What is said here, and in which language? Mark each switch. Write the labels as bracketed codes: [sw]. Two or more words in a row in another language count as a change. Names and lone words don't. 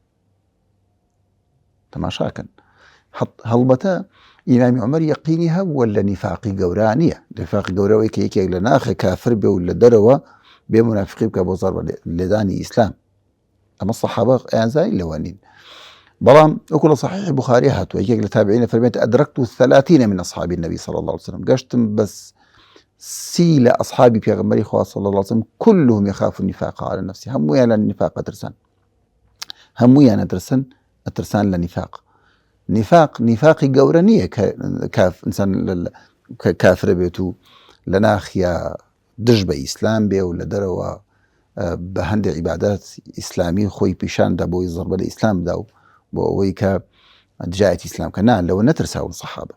[ckb] تەماشاکەن هەڵبەتە ئیمامی عومەر یەقینی هەبووە لە نیفاقی گەورە نییە، نیفاقی گەورەوەی کە یەکێک لە ناخە کافر بێ و لە دەرەوە بێ منافقی بکە بۆ زەربە لێدانی ئیسلام. ئەمە سەحابە ئەیانزانی لەوە نین. بەڵام وەکو لە صحیح بوخاری هاتووە، یەکێک لە تابعینە فەرمێت [ar] ئەدرەکت 30 من أصحاب النبي صلى الله عليه وسلم، [ckb] گەشتم بەس 30 لە ئەصحابی پێغەمبەری خوا [ar] صلى الله عليه وسلم كلهم يخاف النفاق على نفسه، [ckb] هەموویان لە نیفاق ئەترسان، هەموویان ئەترسان لە نیفاق. نیفاقی گەورە نییە کە ئینسان کافرە بێت و لە ناخیا دژ بە ئیسلام بێ و لە دەرەوە بە هەندێک عیبادات ئیسلامی خۆی پیشاندا بۆی زەربە لە ئیسلام بدا و بۆ ئەوەی کە دژایەتی ئیسلام کە نا، لەوە نەترساون سەحابە.